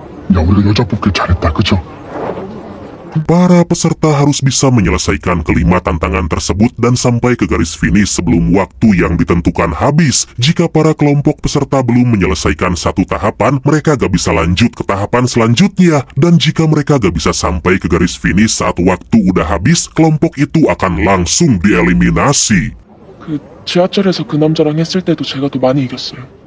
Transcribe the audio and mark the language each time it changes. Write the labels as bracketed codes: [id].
[ko] 야, 우리가 여자 뽑길 잘했다, 그쵸? [id] Para peserta harus bisa menyelesaikan kelima tantangan tersebut dan sampai ke garis finish sebelum waktu yang ditentukan habis. Jika para kelompok peserta belum menyelesaikan satu tahapan, mereka gak bisa lanjut ke tahapan selanjutnya. Dan jika mereka gak bisa sampai ke garis finish saat waktu udah habis, kelompok itu akan langsung dieliminasi. [ko] 그 지하철에서 그 남자랑 했을 때도 제가 더 많이 이겼어요.